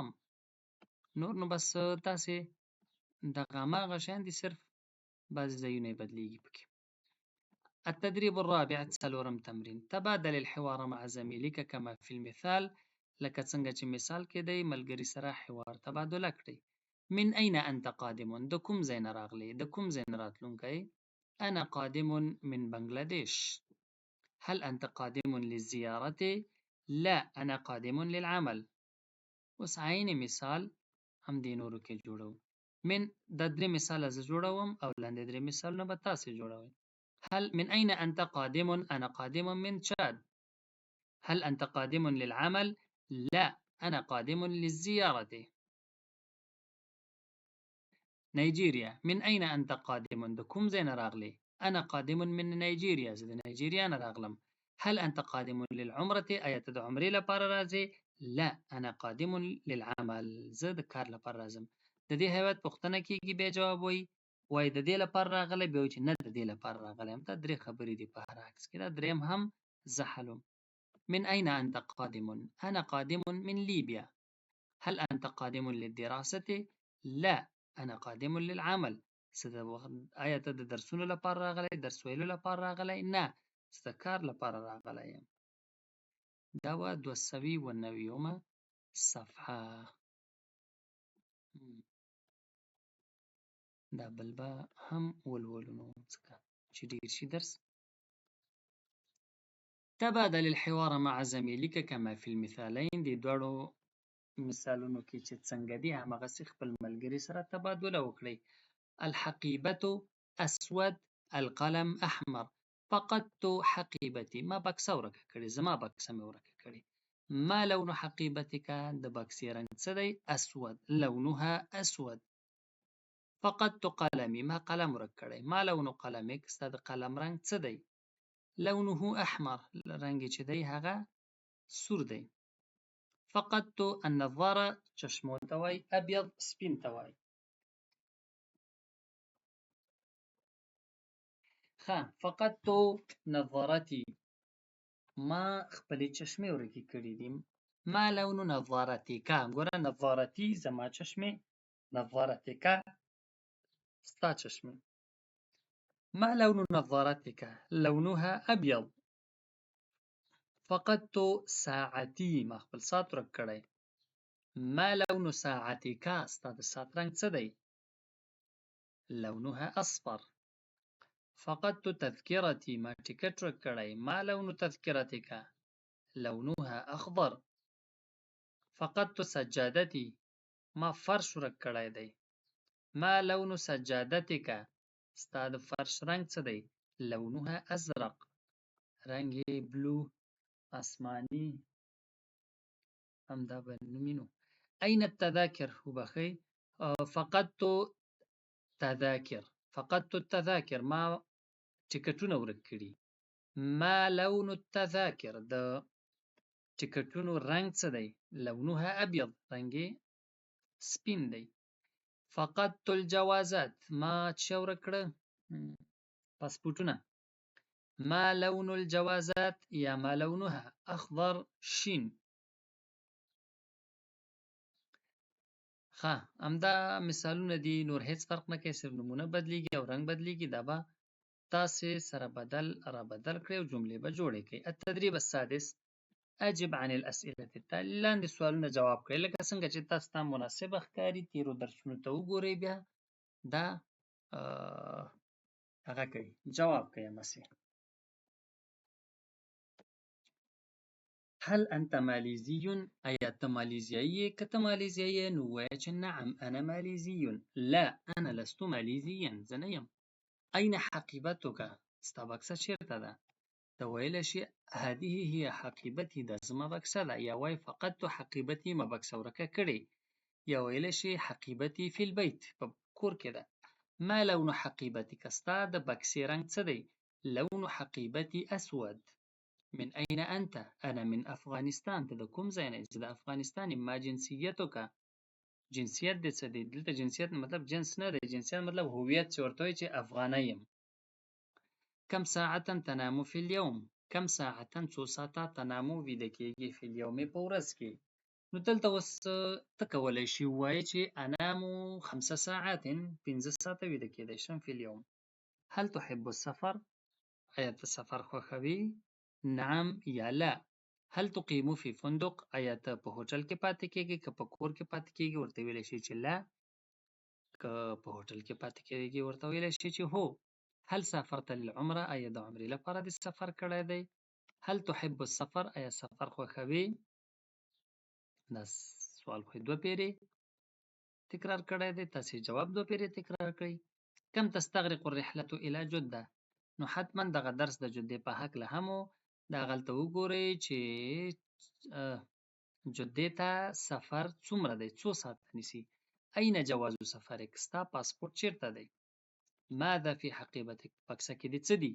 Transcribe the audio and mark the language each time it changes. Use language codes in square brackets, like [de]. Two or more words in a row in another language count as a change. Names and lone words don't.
[ps] نور نو بس تاسې دغه هماغه شیان دي، صرف بعضې ځایونه یې بدلېږي پکې. [ar] التدريب الرابع، [ps] څلورم تمرین. [ar] تبادل الحوار مع زميلك كما في المثال. [ps] لکه څنګه چې مثال کې دی، ملګري سره حوار تبادله کړئ. [ar] من أين أنت قادم؟ [ps] د کوم ځای نه راغلی، د کوم ځای نه راتلونکی؟ [ar] أنا قادم من بنغلاديش. هل أنت قادم للزيارة؟ لا أنا قادم للعمل. [ps] اوس عین مثال هم دې نورو کې جوړو. من د درې مثاله زه جوړوم او لاندې درې مثالونه به تاسې جوړوئ. [ar] هل من أين أنت قادم؟ أنا قادم من تشاد. هل أنت قادم للعمل؟ لا أنا قادم للزيارة. نيجيريا. من أين أنت قادم؟ [ps] د کوم ځای نه راغلی؟ [ar] أنا قادم من نيجيريا، [ps] زه د نيجيريا نه راغلم. [ar] هل أنت قادم للعمرة؟ [ps] آیا ته د عمرې لپاره راځې؟ [ar] لا أنا قادم للعمل، [ps] زه د کار لپاره راځم. د دې هیواد پوښتنه کېږي، بیا جواب وایي د دې لپاره راغلی، بیا وایي چې نه د دې لپاره راغلی یم. دا درې خبرې دي په هر عکس کې. دا دریم هم زه حلوم. [ar] من أين أنت قادم؟ أنا قادم من ليبيا. هل أنت قادم للدراسة؟ لا أنا قادم للعمل. [ps] آیا ته د درسونو لپاره راغلی، درس ویلو لپاره راغلی؟ نه زه د کار لپاره راغلی یم. دا وه 290 صفحه. دا بل به هم ولولو نو ځکه چې ډېر شي درس. [ar] تبادل الحوار مع زميلك كما في المثالين. [ps] دې دواړو مثالونو کې چې څنګه دي همغسې خپل ملګري سره تبادله وکړئ. [ar] الحقيبة أسود، القلم أحمر. فقدت حقيبتي. [ps] ما بکسه ورکه کړې، زما بکسه مې ورکه کړې. [ar] ما لون حقيبتك؟ [ps] د بکسې رنګ څه دی؟ أسود. [ar] لونها أسود. فقدت قلمي. [ps] ما قلم ورک کړی. [ar] ما لون قلمك؟ [ps] ستا د قلم رنګ څه دی؟ [ar] لونه أحمر. [ps] رنګ چې دی هغه سور دی. [ar] فقدت النظارة، [ps] چشمو ته وایي، أبيض سپین ته وایي. [ar] فقدت نظارتي. [ps] ما خپلې چشمې ورکې کړي دي. [ar] ما لون نظارتك؟ [ps] ګوره نظارتي زما چشمې، نظارتك ستا چشمې. [ar] ما لون نظارتك؟ لونها أبيض. فقدت ساعتي. [ps] ما خپل ساعت ورک کړی. [ar] ما لون ساعتك؟ [ps] ستا د ساعت رنګ څه دی؟ [ar] لونها أصفر. فقدت تذكرتي. [ps] ما ټکټ ورک کړی. [ar] ما لون تذكرتك؟ لونها أخضر. فقدت سجادتي. [ps] ما فرش ورک کړی دی. [ar] ما لون سجادتك؟ [ps] ستا د فرش رنګ څه دی؟ [ar] لونها أزرق. [ps] رنګ یې بلو، آسماني، همدا به نومینو. [ar] أين التذاكر؟ وبخئ. فقدت تذاكر. فقدت التذاكر. [ps] ما ټکټونه ورک کړي. [ar] ما لون التذاكر؟ [ps] د ټکټونو رنګ څه دی؟ [ar] لونها أبيض. [ps] رنګ یې سپین دی. [ar] فقدت الجوازات. [ps] ما څه ورک کړه؟ پاسپورټونه. [ar] ما لون الجوازات؟ یا ما لونها؟ أخضر شین. [ps] همدا مثالونه دي، نور هیڅ فرق نه کوي، صرف نومونه بدلیږي او رنګ بدلیږي. دا به تاسې سره بدل را بدل کړئ او جملې به جوړې کړئ. [ar] التدریب السادس: اجب عن الاسئله التاليه. [ps] لاندې سوالونه جواب کړئ. لکه څنګه چې تاسو ته مناسبه ښکاري تیرو درسونو ته وګورئ، بیا دا هغه کوي، جواب کوي همسې. [ar] هل انت ماليزي؟ [ps] ایا ته مالیزیایي یې؟ که ته مالیزیایي یې نو ووایه چې [ar] نعم انا ماليزي. لا انا لست ماليزيا، [ps] زه نه یم. [ar] اين حقيبتك؟ [ps] ستا بکسه چیرته ده؟ ته ویلی شي [ar] هذه هي حقيبتي، [ps] دا زما بکسه ده. یا وایي [ar] فقدت حقيبتي، [ps] ما بکسه ورکه کړې. یا ویلی شي [ar] حقيبتي في البيت، [ps] په کور کې ده. [ar] ما لون حقيبتك؟ [ps] ستا د بکسې رنګ څه دی؟ [ar] لون حقيبتي اسود. من أين أنت؟ أنا من أفغانستان. [ps] ته د کوم ځای نه یې؟ زه د افغانستان یم. [ar] ما جنسیتک؟ [ps] جنسیت دې څه دی؟ دلته جنسیت مطلب جنس نه دی، جنسیت مطلب هویت، چې ورته وایي چې افغانی یم. [ar] کم ساعتا تنام فی اليوم؟ کم ساعتا [ps] څو ساعته تنامو ویده کېږي [ar] فی اليوم [ps] په ورځ کې. نو دلته اوس ته کولی شي ووایې چې [ar] انامو 5 ساعات، [ps] 5 ساعته ویده کېدی شم [ar] فی اليوم. هل تحب السفر؟ [ps] آیا ته سفر خوښوې؟ [ar] نعم یا لا. هل تقیم فی فندق؟ [ps] آیا ته په هوټل کې پاتې کېږې که په کور کې پاتې کېږې؟ ورته ویلی شي چې لا. که په هوټل کې پاتې کېږې ورته ویلی شي چې هو. [ar] هل سافرت للعمره؟ [ps] آیا د عمرې لپاره دې سفر کړی دی؟ [ar] هل تحب السفر؟ [ps] آیا سفر خوښوې؟ دا سوال خو 2 پیرې تکرار کړی دی، تاسې جواب 2 پیرې تکرار کړئ. [ar] کم تستغرق الرحلة إلى جدة؟ [ps] نو حتما دغه درس د جدې په هکله هم و. دا هغلته وګورئ چې جدې ته سفر څومره دی، څو ساعته نیسي. [ar] أين جواز سفرک؟ [ps] ستا پاسپورټ چیرته دی؟ [ar] ماذا في حقيبتك؟ [ps] بکسه کې دې څه دي؟